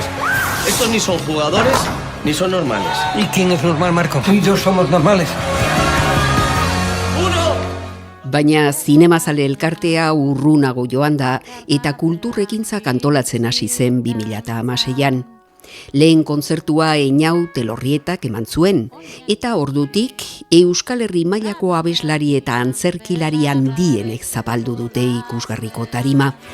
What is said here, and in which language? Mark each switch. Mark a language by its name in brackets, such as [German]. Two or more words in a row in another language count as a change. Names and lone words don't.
[Spanish] Estos ni son jugadores ni son normales. ¿Y quién es normal, Marco? Tú y yo somos normales. [Basque] Baina zinemazale elkartea urrunago joan da eta kulturrekintzak antolatzen hasi zen 2016an. Lehen kontzertua Eñau Telorrietak eman zuen, eta ordutik Euskal Herri mailako abeslari eta antzerkilari handienek zapaldu dute ikusgarriko tarima.